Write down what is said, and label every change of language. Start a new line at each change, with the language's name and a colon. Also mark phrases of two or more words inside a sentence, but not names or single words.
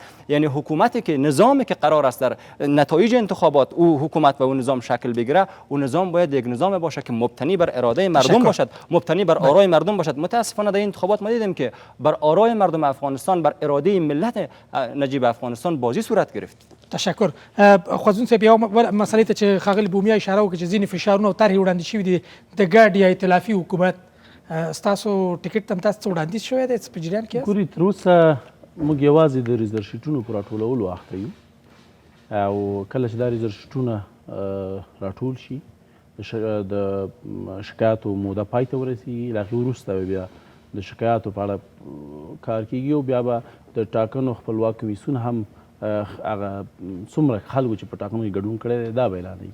Persian: یعنی حکومتی که نظامی که قرار است در نتایج انتخابات او حکومت و او نظام شکل بگیره، او نظام باید یک نظام باشه که مبتنی بر اراده مردم باشد، مبتنی بر آرای مردم باشد. متاسفانه در این انتخابات ما دیدیم که بر آرای مردم افغانستان، بر اراده ملت نجیب افغانستان بازی صورت گرفت. تشکر.
Pashto: خوازون سی بیا مسئله ته چې خاغلی بومیا اشاره وکړه چې ځینې فشارونه او طرحې وړاندې شوي دي د ګډ یا ائتلافي حکومت، ستاسو ټیکټ هم تاسو ته وړاندیز شوی دی په جریان کې؟ ګورې تر اوسه موږ یوازې د ریزرشیټونو په راټولولو اخته یو او کله چې دا ریزرشیټونه راټول شي د شکایاتو موده پای ته ورسیږي، له هغې وروسته بیا د شکایاتو په اړه کار کیږي او بیا به د ټاکنو خپلواک کمیسیون هم هغه څومره خلکو چې په ټاکنو کې ګډون کړی دی دا به اعلانوي.